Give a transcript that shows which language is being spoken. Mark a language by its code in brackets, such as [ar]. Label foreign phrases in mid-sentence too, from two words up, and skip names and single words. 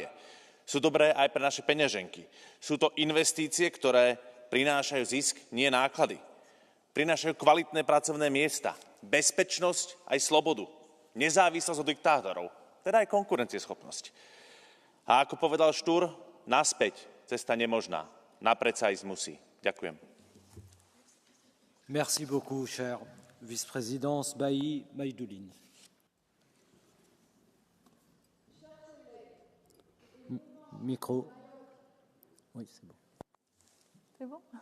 [sk] Sú dobré aj pre naše peňaženky. Sú to investície, ktoré prinášajú zisk, nie náklady. Prinášajú kvalitné pracovné miesta, bezpečnosť aj slobodu, nezávislosť od diktátorov, teda aj konkurencieschopnosť. A ako povedal Štúr, naspäť cesta nemožná, napred sa ísť musí. Ďakujem. [fr] Merci beaucoup, cher vice-présidence Bailly Maïdouline. Micro. Oui, c'est bon. C'est bon.